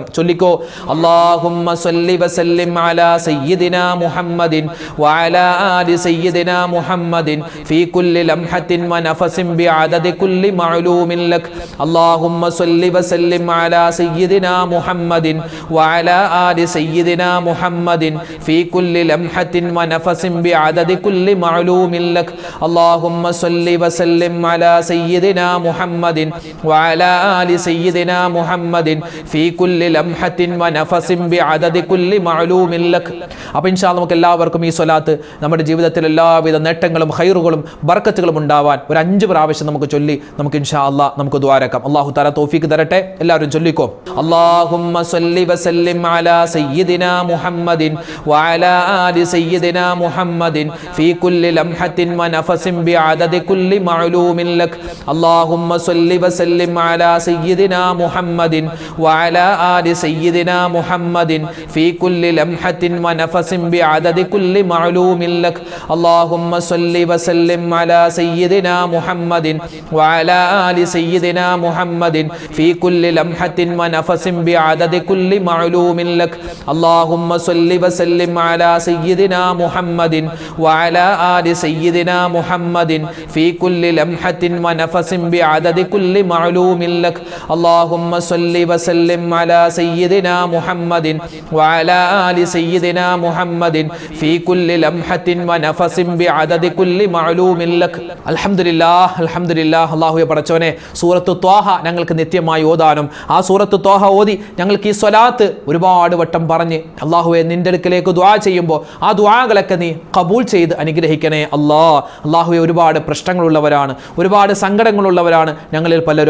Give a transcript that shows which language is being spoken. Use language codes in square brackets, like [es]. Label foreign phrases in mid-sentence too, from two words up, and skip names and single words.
[ar] ചൊല്ലിക്കോ, اللهم صل وسلم على سيدنا محمد وعلى آل سيدنا محمد في كل لمحة ونفس بعدد كل معلوم لك. اللهم صل وسلم على سيدنا محمد وعلى آل سيدنا محمد في كل لمحة ونفس بعدد كل معلوم لك. اللهم صل وسلم على سيدنا محمد وعلى آل سيدنا محمد في كل لمحة ونفس بعدد كل معلوم لك. [ml] അപ്പോൾ [ar] إن شاء الله [ml] നമുക്ക് എല്ലാവർക്കും ഈ സ്വലാത്ത് നമ്മുടെ ജീവിതത്തിൽ എല്ലാവിധ നേട്ടങ്ങളും ഖൈറുകളും ബർക്കത്തുകളും ഉണ്ടാവാൻ ഒരു 5 പ്രാവശ്യം നമുക്ക് ചൊല്ലി നമുക്ക് [ar] إن شاء الله [ml] നമുക്ക് ദുആരക്കാം. [ar] الله تعالى [ml] തൗഫീഖ് തരട്ടെ. എല്ലാവരും ചൊല്ലിക്കോ, [ar] اللهم صل وسلم على سيدنا محمد وعلى آل سيدنا محمد في كل لمحة ونفس بعدد كل معلوم لك. اللهم صل وسلم على سيدنا محمد وعلى آل سيدنا محمد في كل لمحة ونفس بعدد كل معلوم لك. اللهم صل وسلم على سيدنا محمد وعلى آل سيدنا محمد في كل لمحة ونفس بعدد كل معلوم لك. اللهم صل وسلم على سيدنا محمد وعلى آل سيدنا سيدنا محمد في كل لمحة ونفس بعدد كل معلوم لك اللهم صل وسلم على سيدنا محمد وعلى آل سيدنا محمد في كل لمحة ونفس بعدد كل معلوم لك الحمد لله الحمد لله [ml] അല്ലാഹുവേ പടച്ചവനെ സൂറത്ത് ത്വാഹ ഞങ്ങൾക്ക് നിത്യമായി ഓതാനും ആ സൂറത്ത് ത്വാഹ ഓതി ഞങ്ങൾക്ക് ഈ സ്വലാത്ത് ഒരുപാട് വട്ടം പറഞ്ഞ് അല്ലാഹുവേ നിന്റെ അടുക്കലേക്ക് ദുആ ചെയ്യുമ്പോൾ ആ ദുആകളൊക്കെ നീ ഖബൂൽ ചെയ്ത് അനുഗ്രഹിക്കണേ അല്ലാഹുവേ ഒരുപാട് പ്രശ്നങ്ങളുള്ളവരാണ്, ഒരുപാട് സങ്കടങ്ങളുള്ളവരാണ് ഞങ്ങളിൽ പലരും.